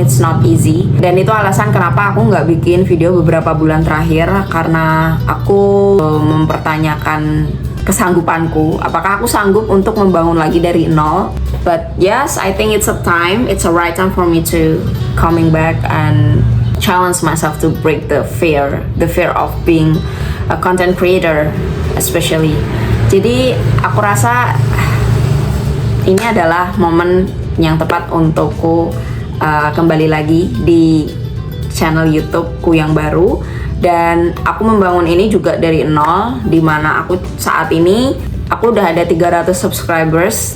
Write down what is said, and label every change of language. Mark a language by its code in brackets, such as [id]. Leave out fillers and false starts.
[en] It's not easy, [id] dan itu alasan kenapa aku nggak bikin video beberapa bulan terakhir, karena aku mempertanyakan kesanggupanku, apakah aku sanggup untuk membangun lagi dari nol. [en] But yes, I think it's a right time for me to coming back and challenge myself to break the fear of being a content creator especially. [id] Jadi aku rasa ini adalah momen yang tepat untukku kembali lagi di channel YouTubeku yang baru, dan aku membangun ini juga dari nol, dimana aku saat ini aku udah ada 300 subscribers.